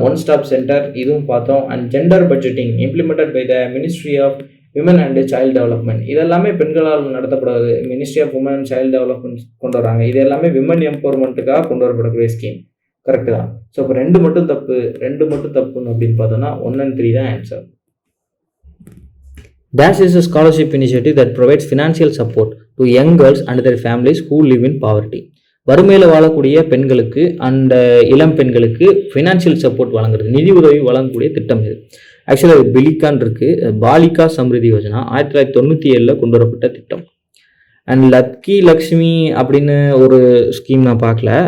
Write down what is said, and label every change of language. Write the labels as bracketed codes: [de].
[en] one stop centre [ta] இதுவும் பார்த்தோம். [en] And gender budgeting implemented by the ministry of women and child development. [ta] இதெல்லாமே பெண்களால் நடத்தப்படாது. Ministry of woman and child development கொண்டு வராங்க. இது எல்லாமே விமன் எம்பவர்மெண்ட்டுக்காக கொண்டு வரப்படக்கூடிய ஸ்கீம். கரெக்டு தான். ஸோ இப்போ ரெண்டு மட்டும் தப்புன்னு அப்படின்னு பார்த்தோம்னா 1 and 3 தான் answer. [en] Dash is a scholarship initiative that provides financial support to young girls and their families who live in poverty. [ta] வறுமையில் வாழக்கூடிய பெண்களுக்கு அண்ட் இளம் பெண்களுக்கு ஃபினான்ஷியல் சப்போர்ட் வழங்குறது, நிதி உதவி வழங்கக்கூடிய திட்டம் இது. ஆக்சுவலாக அது பிலிகான் இருக்கு. பாலிகா சம்ரிதி யோஜனா 1997 கொண்டு வரப்பட்ட திட்டம். அண்ட் லக்கி லக்ஷ்மி அப்படின்னு ஒரு ஸ்கீம் நான் பார்க்கல.